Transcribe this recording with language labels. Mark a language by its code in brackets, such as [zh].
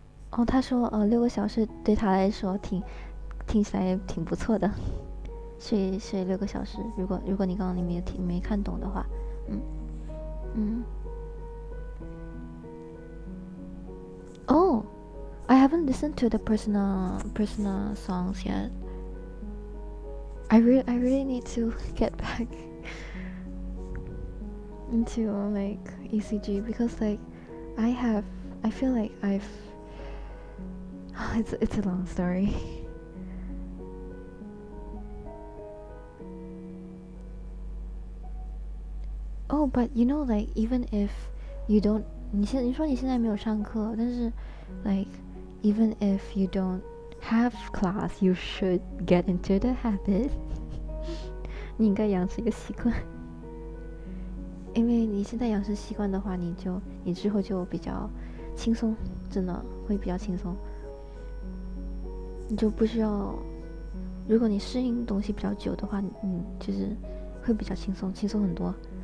[zh] 哦，他说6个小时对他来说听起来挺不错的，睡6个小时。如果你刚刚没看懂的话，嗯嗯。 [en] Oh, I haven't listened to the personal songs yet. I really need to get back into like ECG, because like I feel like I've it's a long story. Oh, but you know, like even if you don't, [zh] 你说你现在没有上课，但是 [en] like even if you don't have class, you should get into the habit. [zh] 你应该养成一个习惯，因为你现在养成习惯的话，你之后就比较轻松，真的会比较轻松。你就不需要，如果你适应东西比较久的话，就是会比较轻松，轻松很多。